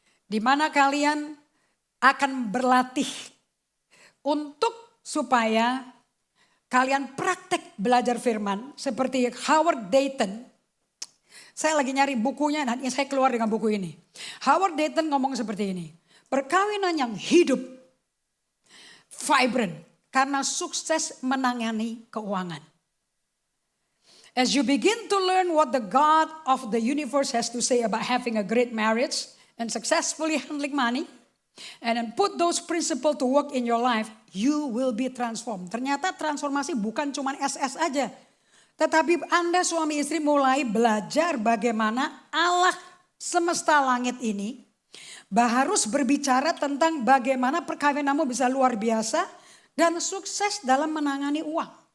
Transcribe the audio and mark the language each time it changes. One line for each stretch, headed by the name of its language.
Indonesian: Di mana kalian akan berlatih untuk supaya kalian praktek belajar firman. Seperti Howard Dayton Saya lagi nyari bukunya, nanti saya keluar dengan buku ini. Howard Dayton ngomong seperti ini. Perkawinan yang hidup, vibrant, karena sukses menangani keuangan.
English: As you begin to learn what the God of the universe has to say about having a great marriage and successfully handling money, and then put those principles to work in your life, you will be transformed.
Indonesian: Ternyata transformasi bukan cuma SS aja. Tetapi Anda suami istri mulai belajar bagaimana Allah semesta langit ini harus berbicara tentang bagaimana perkawinanmu bisa luar biasa dan sukses dalam menangani uang.